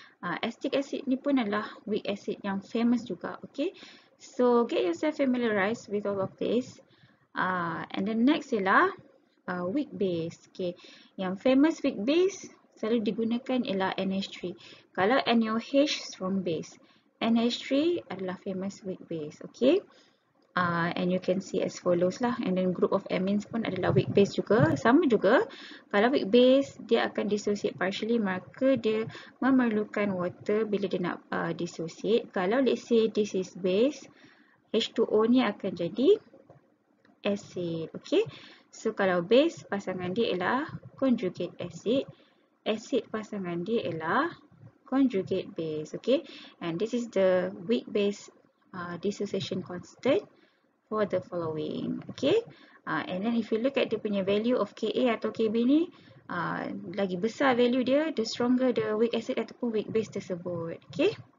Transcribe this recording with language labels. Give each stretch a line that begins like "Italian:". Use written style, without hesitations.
Malay: Acetic acid ni pun adalah weak acid yang famous juga.
English: Okay, so get yourself familiarized with all of this. And then next ialah weak base.
Malay: Okay, yang famous weak base selalu digunakan ialah NH3. Kalau NaOH, strong base. NH3 adalah famous weak base. Okay,
English: And you can see as follows lah. And then group of amines
Malay: pun adalah
English: weak base juga.
Malay: Sama juga, kalau weak base dia akan dissociate partially, maka dia memerlukan water bila dia nak dissociate. Kalau
English: let's say this is base,
Malay: H2O ni akan jadi acid.
English: Okay, so
Malay: kalau base pasangan dia ialah conjugate acid, acid pasangan dia ialah conjugate base.
English: Okay, and this is the weak base dissociation constant for the following. Okay, and then if you look at
Malay: dia punya
English: value of Ka atau Kb
Malay: ni, lagi besar value dia,
English: the stronger the weak acid ataupun weak base tersebut. Okay.